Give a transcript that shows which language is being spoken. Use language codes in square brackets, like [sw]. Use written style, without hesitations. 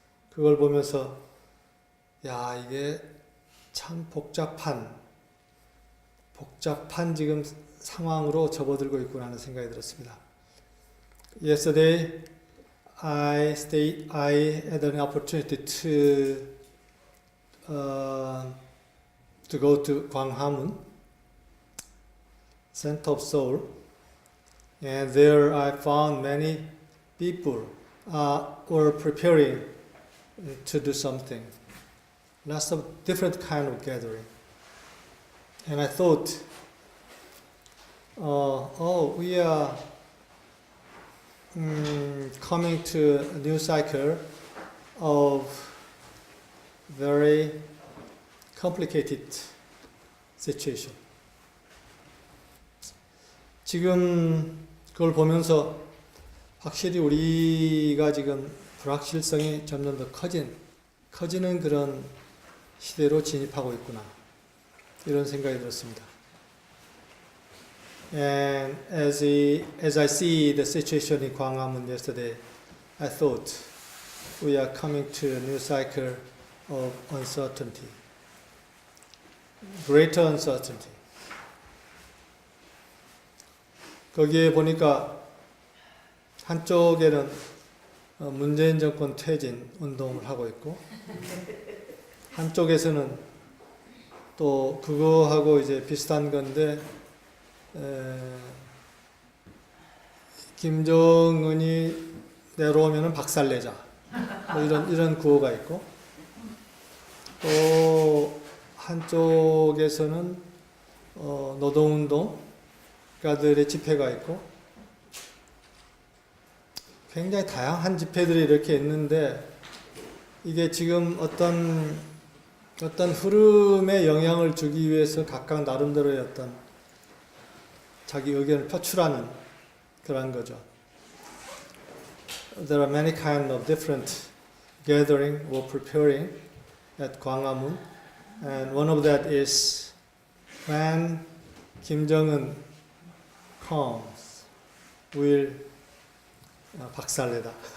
[ko] 그걸 보면서 야, 이게 참 복잡한 지금 상황으로 접어들고 있구나 하는 생각이 들었습니다. [en] Yesterday, I had an opportunity to go to Gwanghwamun, center of Seoul, and there I found many people were preparing to do something. Lots of different kind of gathering. And I thought, we are coming to a new cycle of very complicated situation. [ko] 지금 그걸 보면서 확실히 우리가 지금 불확실성이 점점 더 커지는 그런 시대로 진입하고 있구나. 이런 생각이 들었습니다. [en] And as I see the situation in Gwanghwamun yesterday, I thought we are coming to a new cycle of uncertainty, greater uncertainty. [ko] 거기에 보니까 한쪽에는 문재인 정권 퇴진 운동을 하고 있고, 한쪽에서는 또 그거하고 이제 비슷한 건데, 김정은이 내려오면은 박살내자. 뭐 이런 구호가 있고, 또 한쪽에서는 노동운동가들의 집회가 있고, 굉장히 다양한 집회들이 이렇게 있는데, 이게 지금 어떤 흐름에 영향을 주기 위해서 각각 나름대로의 어떤 자기 의견을 표출하는 그런 거죠. [en] There are many kind of different gathering or preparing at Gwanghwamun, and one of that is when Kim Jong-un comes, will [ko] 박살내다.